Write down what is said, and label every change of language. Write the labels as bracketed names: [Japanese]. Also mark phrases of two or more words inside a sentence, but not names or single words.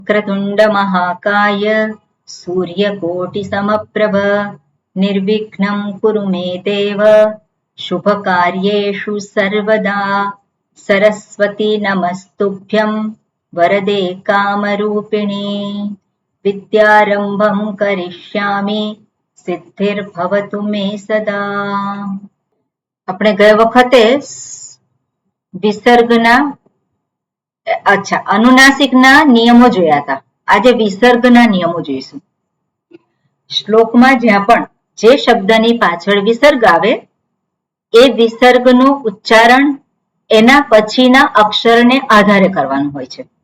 [Sanskrit] वक्रतुण्ड महाकाय सूर्यकोटिसमप्रभ निर्विघ्नं कुरु मे देव शुभकार्येषु सर्वदा। सरस्वती नमस्तुभ्यं वरदे कामरूपिणी विद्यारम्भं करिष्यामि सिद्धिर्भवतु मे सदा। [Gujarati] આપણે ગયા વખતે વિસર્ગના અનુનાસિકના નિયમો જોયા હતા. આજે વિસર્ગના નિયમો જોઈશું. શ્લોકમાં જ્યાં પણ જે શબ્દની પાછળ વિસર્ગ આવે એ વિસર્ગનું ઉચ્ચારણ એના પછીના અક્ષરને આધારે કરવાનું હોય છે.